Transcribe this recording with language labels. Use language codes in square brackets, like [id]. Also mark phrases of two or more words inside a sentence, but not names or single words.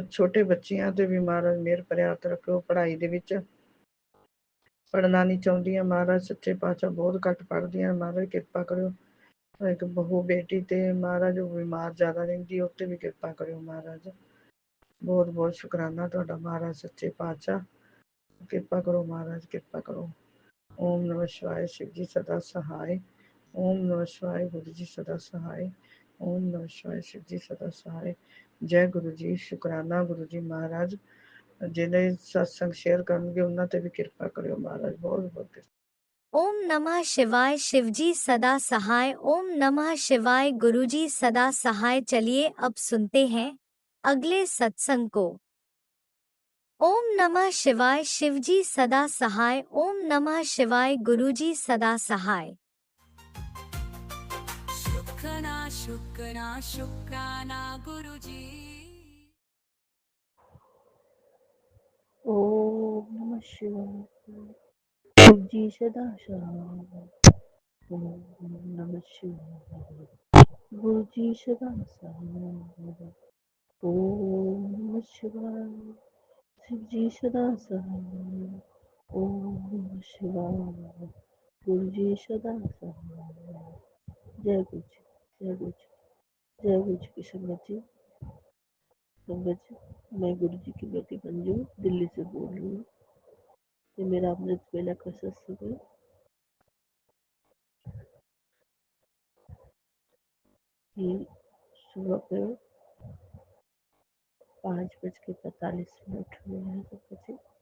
[pa] ਛੋਟੇ ਬੱਚਿਆਂ ਤੇ ਵੀ ਮਹਾਰਾਜ ਮਿਹਰ ਭਰਿਆ ਹੱਥ ਰੱਖੋ। ਪੜ੍ਹਾਈ ਦੇ ਵਿੱਚ ਪੜ੍ਹਨਾ ਨਹੀਂ ਚਾਹੁੰਦੀਆਂ ਮਹਾਰਾਜ ਸੱਚੇ ਪਾਤਸ਼ਾਹ, ਬਹੁਤ ਘੱਟ ਪੜ੍ਹਦੀਆਂ, ਮਹਾਰਾਜ ਕਿਰਪਾ ਕਰਿਓ। ਇੱਕ ਬਹੂ ਬੇਟੀ ਤੇ ਮਹਾਰਾਜ ਉਹ ਬਿਮਾਰ ਜ਼ਿਆਦਾ ਰਹਿੰਦੀ, ਉੱਤੇ ਵੀ ਕਿਰਪਾ ਕਰਿਓ ਮਹਾਰਾਜ। ਬਹੁਤ ਬਹੁਤ ਸ਼ੁਕਰਾਨਾ ਤੁਹਾਡਾ ਮਹਾਰਾਜ ਸੱਚੇ ਪਾਤਸ਼ਾਹ, ਕਿਰਪਾ ਕਰੋ ਮਹਾਰਾਜ, ਕਿਰਪਾ ਕਰੋ। [hi] ओम नमः शिवाय, शिव जी सदा सहाय। ओम नमः शिवाय, गुरु जी सदा सहाय। ओम नमः शिवाय, शिव जी सदा सहाय। जय गुरु जी। [pa] ਸ਼ੁਕਰਾਨਾ ਗੁਰੂ ਜੀ ਮਹਾਰਾਜ, ਜਿਹਨੇ ਸਤਸੰਗ ਸ਼ੇਅਰ ਕਰਨਗੇ ਉਹਨਾਂ ਤੇ ਵੀ ਕਿਰਪਾ ਕਰਿਓ ਮਹਾਰਾਜ। ਬਹੁਤ ਬਹੁਤ [hi] ओम नमः शिवाय, शिवजी सदा सहाय। ओम नमः शिवाय, गुरुजी सदा सहाय। चलिए अब सुनते हैं अगले सत्संग को। ओम नमः शिवाय, शिवजी सदा सहाय। ओम नमः शिवाय, गुरुजी सदा सहाय। शुक्राना शुक्राना शुक्राना गुरुजी। ओम नमः शिवाय। जी सदा सहाय। ओम नमः शिवाय। गुरु जी सदा सहाय। ओम नमः शिवाय। शिव जी सदा सहाय। ओम नमः शिवाय। गुरु जी सदा सहाय। जय गुरु जी, जय गुरु जी, जय गुरु जी की संगत जी। संगत जी, मैं गुरु जी की बेटी मंजू दिल्ली से बोल रही हूँ। ये मेरा अमृत वेला का सत्संग है। ये सुबह के 5:45 हुए हैं संगत जी।